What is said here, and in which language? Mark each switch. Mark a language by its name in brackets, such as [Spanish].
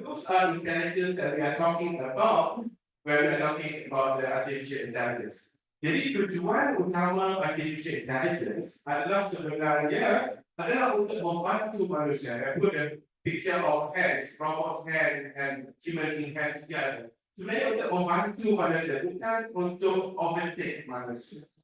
[English] Those are intelligence that we are talking about when we are talking about the artificial intelligence. [Indonesian] Jadi tujuan utama artificial intelligence adalah sebenarnya untuk membantu manusia. [English] I put a picture of hands, robot's hand and human being hands together. [Indonesian] Sebenarnya untuk membantu manusia, bukan untuk overtake manusia.